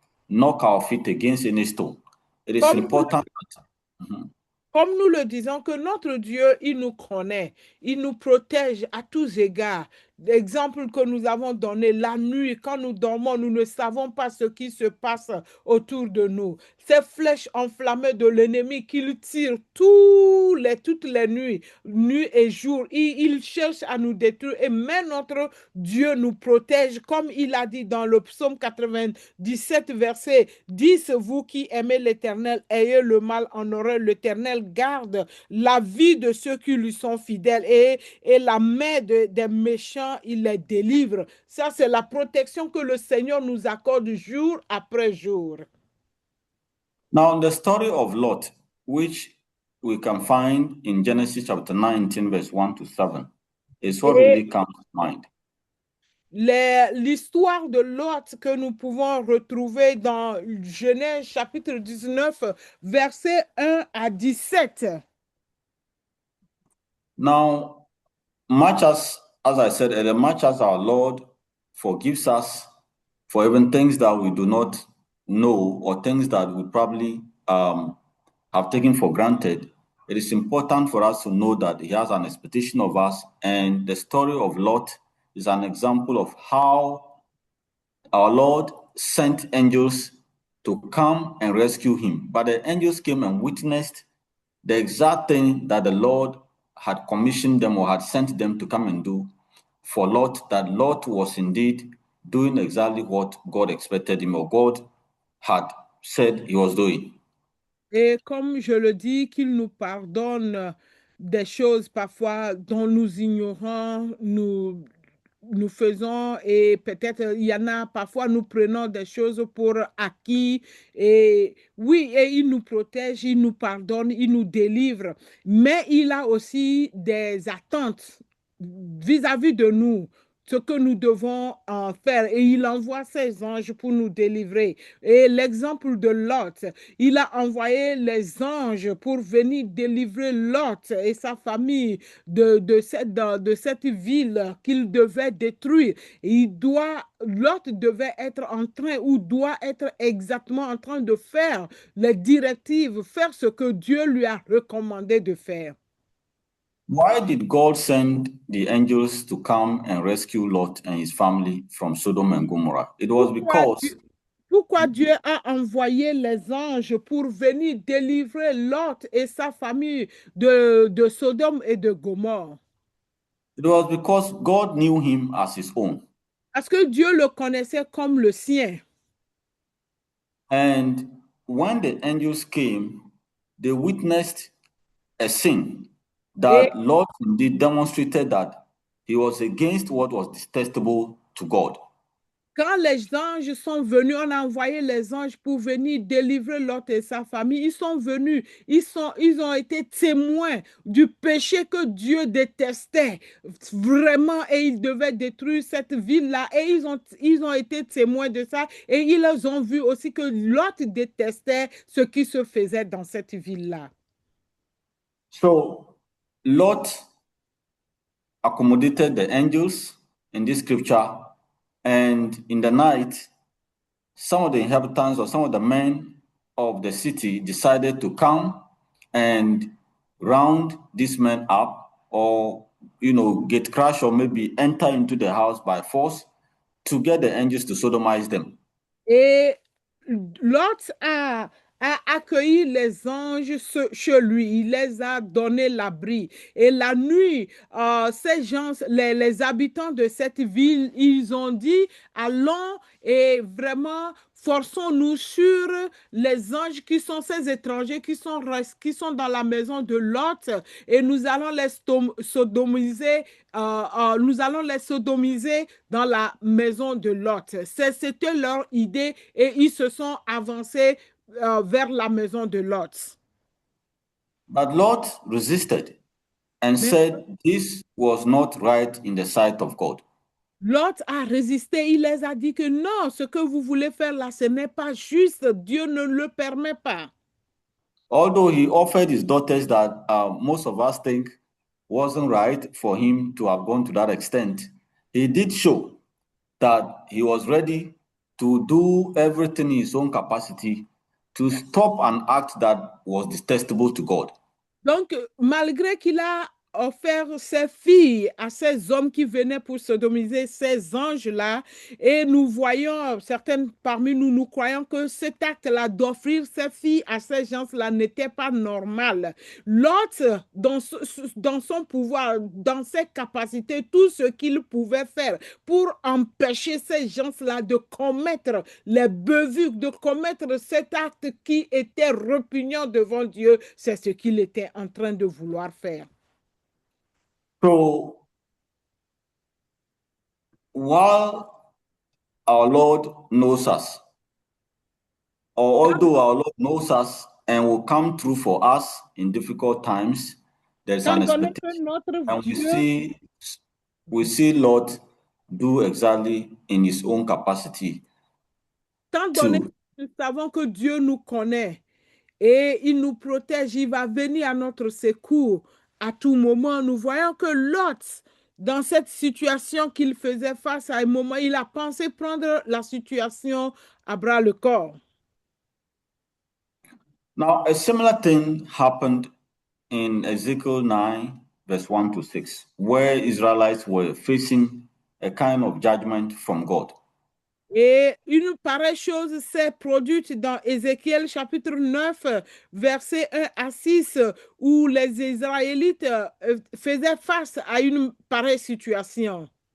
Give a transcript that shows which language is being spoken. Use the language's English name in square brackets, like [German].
[English] knock our feet against any stone. It is important. [French] Comme nous le disons, que notre Dieu, il nous connaît, il nous protège à tous égards. L'exemple que nous avons donné, la nuit, quand nous dormons, nous ne savons pas ce qui se passe autour de nous. Ces flèches enflammées de l'ennemi qu'il tire toutes les nuits, nuit et jour, il cherche à nous détruire. Et mais notre Dieu nous protège, comme il a dit dans le psaume 97, verset 10, vous qui aimez l'Éternel, ayez le mal en horreur. L'Éternel garde la vie de ceux qui lui sont fidèles et la main des méchants, il les délivre. Ça, c'est la protection que le Seigneur nous accorde jour après jour. [English] Now, the story of Lot, which we can find in Genesis chapter 19, verse 1 to 7, is what really comes to mind. [French] L'histoire de Lot que nous pouvons retrouver dans Genèse chapitre 19, versets 1 à 17. [English] Now, much as I said earlier, much as our Lord forgives us for even things that we do not know or things that we probably have taken for granted, it is important for us to know that He has an expectation of us. And the story of Lot is an example of how our Lord sent angels to come and rescue him. But the angels came and witnessed the exact thing that the Lord had commissioned them or had sent them to come and do for Lot, that Lot was indeed doing exactly what God expected him or God had said he was doing. [French] Et comme je le dis, qu'il nous pardonne des choses parfois dont nous ignorons, nous faisons, et peut-être il y en a parfois nous prenons des choses pour acquis, et oui, et il nous protège, il nous pardonne, il nous délivre, mais il a aussi des attentes vis-à-vis de nous, ce que nous devons en faire, et il envoie ses anges pour nous délivrer. Et l'exemple de Lot, il a envoyé les anges pour venir délivrer Lot et sa famille de cette ville qu'il devait détruire. Lot devait être en train ou doit être exactement en train de faire les directives, faire ce que Dieu lui a recommandé de faire. [English] Why did God send the angels to come and rescue Lot and his family from Sodom and Gomorrah? It was because [French] Pourquoi Dieu a envoyé les anges pour venir délivrer Lot et sa famille de Sodome et de Gomorre? [English] It was because God knew him as his own. [French] Parce que Dieu le connaissait comme le sien. [English] And when the angels came, they witnessed a sin that Lot indeed demonstrated that he was against what was detestable to God. [French] Quand les anges sont venus, on a envoyé les anges pour venir délivrer Lot et sa famille. Ils sont venus, ils ont été témoins du péché que Dieu détestait vraiment et il devait détruire cette ville-là. Et ils ont été témoins de ça et ils ont vu aussi que Lot détestait ce qui se faisait dans cette ville-là. [English] So Lot accommodated the angels in this scripture, and in the night, some of the inhabitants or some of the men of the city decided to come and round these men up, or get crushed, or maybe enter into the house by force to get the angels to sodomize them. [French] Et Lot a accueilli les anges chez lui, il les a donné l'abri. Et la nuit, ces gens, les habitants de cette ville, ils ont dit, allons et vraiment forçons-nous sur les anges qui sont ces étrangers qui sont dans la maison de Lot et nous allons les sodomiser. Nous allons les sodomiser dans la maison de Lot. C'était leur idée et ils se sont avancés vers la maison de Lot. [English] But Lot resisted and said this was not right in the sight of God. [French] Lot a résisté, il les a dit que non, ce que vous voulez faire là, ce n'est pas juste, Dieu ne le permet pas. [English] Although he offered his daughters that most of us think wasn't right for him to have gone to that extent, he did show that he was ready to do everything in his own capacity to stop an act that was detestable to God. [French] Donc, malgré qu'il a offert ses filles à ces hommes qui venaient pour sodomiser ces anges-là, et nous voyons, certaines parmi nous, nous croyons que cet acte-là d'offrir ses filles à ces gens-là n'était pas normal. L'autre, dans son pouvoir, dans ses capacités, tout ce qu'il pouvait faire pour empêcher ces gens-là de commettre les beuvues, de commettre cet acte qui était répugnant devant Dieu, c'est ce qu'il était en train de vouloir faire. [English] So, while our Lord knows us, or although our Lord knows us and will come through for us in difficult times, there's [French] Tant [English] an [French] donné que [English] expectation. [French] notre [English] And [French] Dieu, [English] we see Lord do exactly in his own capacity [French] tant donné que [English] to. [French] nous savons que Dieu nous connaît et il nous protège, il va venir à notre secours à tout moment. Nous voyons que Lot, dans cette situation qu'il faisait face à un moment, il a pensé prendre la situation à bras le corps. [English] Now, a similar thing happened in Ezekiel 9, verse 1 to 6, where Israelites were facing a kind of judgment from God. [French] Et une pareille chose s'est produite dans Ézéchiel chapitre 9, versets 1 à 6, où les Israélites faisaient face à une pareille situation.